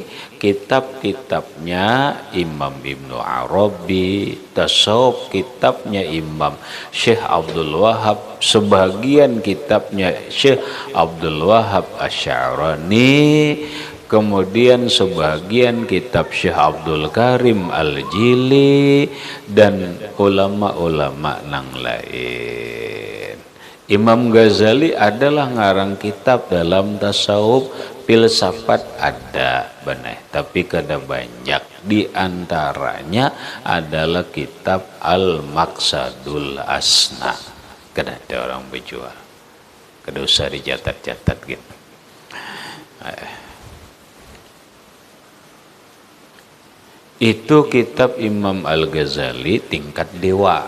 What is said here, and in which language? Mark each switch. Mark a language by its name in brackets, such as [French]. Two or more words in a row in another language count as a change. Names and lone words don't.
[Indonesian] kitab-kitabnya Imam Ibnu Arabi, tasawuf kitabnya Imam Syekh Abdul Wahab, sebagian kitabnya Syekh Abdul Wahab Asy'arani, kemudian sebagian kitab Syekh Abdul Karim Al-Jili dan ulama-ulama nang lain. Imam Ghazali adalah ngarang kitab dalam tasawuf filsafat ada benar, tapi kada banyak. Di antaranya adalah kitab Al-Maqsadul Asna. [Banjar] Kada ada orang berjual, kada usah dicatat-catat gitu. [Indonesian] Itu kitab Imam Al-Ghazali tingkat dewa.